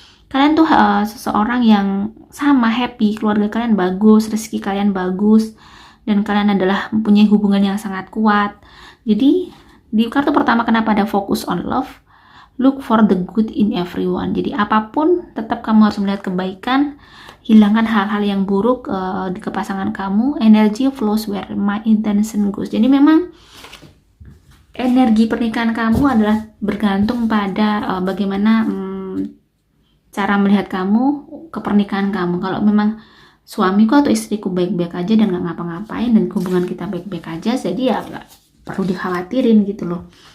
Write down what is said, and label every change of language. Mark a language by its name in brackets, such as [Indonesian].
[Indonesian] Kalian tuh seseorang yang sama happy, keluarga kalian bagus, rezeki kalian bagus, dan kalian adalah mempunyai hubungan yang sangat kuat. Jadi di kartu pertama kenapa ada [English] focus on love, look for the good in everyone. [Indonesian] Jadi apapun tetap kamu harus melihat kebaikan, hilangkan hal-hal yang buruk di pasangan kamu. [English] Energy flows where my intention goes. [Indonesian] Jadi memang energi pernikahan kamu adalah bergantung pada bagaimana cara melihat kamu ke pernikahan kamu. Kalau memang suamiku atau istriku baik-baik aja dan gak ngapa-ngapain dan hubungan kita baik-baik aja, jadi ya gak perlu dikhawatirin gitu loh.